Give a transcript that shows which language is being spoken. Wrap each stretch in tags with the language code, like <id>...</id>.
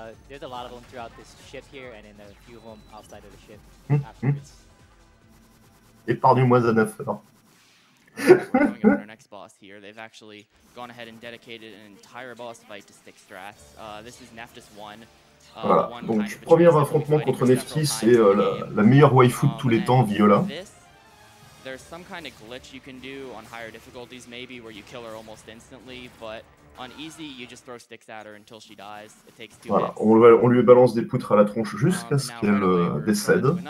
<en>There's a lot of them throughout this ship here, and then a few of them outside of the ship afterwards.</en> <fr>Épargne-moi Zanaf.</fr> <en>Going on our next boss here, they've actually gone ahead and dedicated an entire boss fight to stick strats. This is Neftis 1.</en> <fr>Voilà, donc premier affrontement contre Neftis, c'est la meilleure waifu de tous les temps, Viola.</fr> <en>There's some kind of glitch you can do on higher difficulties maybe where you kill her almost instantly, but on easy you just throw sticks at her until she dies. It takes 2</en> <fr>voilà, on lui balance des poutres à la tronche jusqu'à ce qu'elle décède.</fr>